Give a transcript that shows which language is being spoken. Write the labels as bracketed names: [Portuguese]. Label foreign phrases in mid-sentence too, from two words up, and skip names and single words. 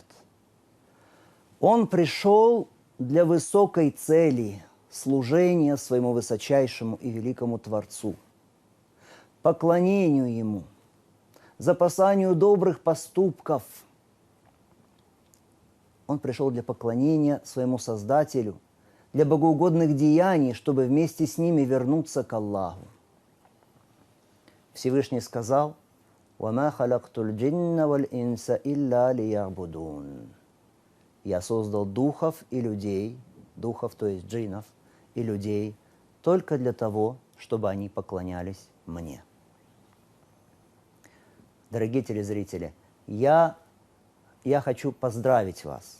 [Russian] Он пришел для высокой цели – служения своему высочайшему и великому Творцу, поклонению Ему, запасанию добрых поступков. Он пришел для поклонения своему Создателю, для богоугодных деяний, чтобы вместе с ними вернуться к Аллаху. Всевышний сказал: [Arabic] «وما خلقت الجن والإنس إلا ليعبدون». [Russian] Я создал духов и людей, духов, то есть джиннов, и людей, только для того, чтобы они поклонялись мне. Дорогие телезрители, я хочу поздравить вас.